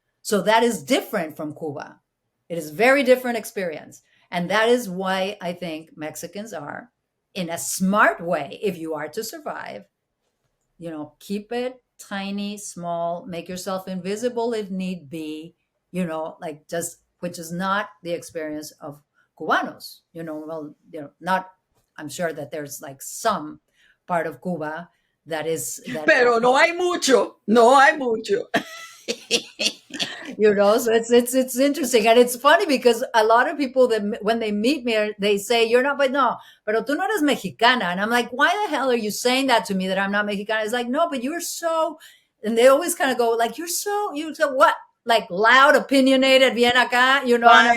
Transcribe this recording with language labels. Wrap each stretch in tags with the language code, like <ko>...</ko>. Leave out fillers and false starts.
<en>So that is different from Cuba. It is very different experience, and that is why I think Mexicans are, in a smart way, if you are to survive, keep it tiny, small, make yourself invisible if need be, like, just, which is not the experience of Cubanos, well, not, I'm sure that there's like some part of Cuba that is that,</en> <es>Pero no hay mucho, no hay mucho.</es> <en>so it's interesting, and it's funny because a lot of people that when they meet me, they say, you're not, but no,</en> <es>pero tú no eres mexicana,</es> <en>and I'm like, why the hell are you saying that to me, that I'm not Mexicana? It's like, no, but you're so, and they always kind of go like, you so what, like, loud, opinionated,</en> <es>bien acá,</es> <en>and I'm like,</en>